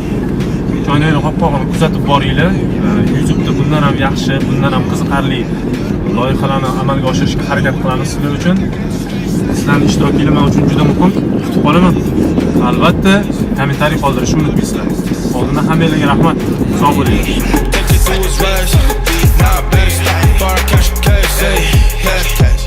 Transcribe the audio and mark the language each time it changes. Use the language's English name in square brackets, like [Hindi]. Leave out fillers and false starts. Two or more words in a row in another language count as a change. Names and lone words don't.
[Uzbek] Choynakni qopqog'ini kuzatib boringlar. YouTube'da bundan ham yaxshi, bundan ham qiziqarli loyihalarni amalga oshirishga harakat qilamiz sizlar uchun. Sizlarning ishtirokinglar men uchun juda muhim. Kutib qolaman. Albatta, kommentariy qoldirishni unutmaysizlar. Oldindan hammanglarga rahmat. Sog' bo'ling. [English] Take it through his rise. Now I better stop before I catch the case.